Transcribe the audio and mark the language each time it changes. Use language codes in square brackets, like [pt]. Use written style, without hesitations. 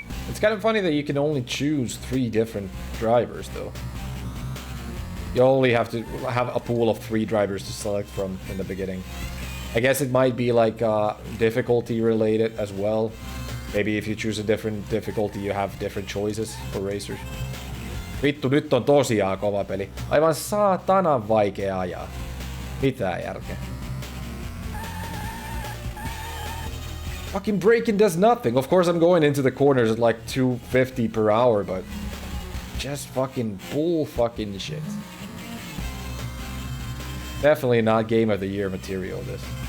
[en] It's kind of funny that you can only choose 3 different drivers, though. You only have to have a pool of 3 drivers to select from in the beginning. I guess it might be like difficulty related as well. Maybe if you choose a different difficulty, you have different choices for racers. [fi] Vittu, nyt on tosiaan kova peli. Aivan saatanan vaikea ajaa. Mitä järkeä? [en] Fucking braking does nothing. Of course I'm going into the corners at like 250 per hour, but just fucking bull fucking shit. Definitely not Game of the Year material, this.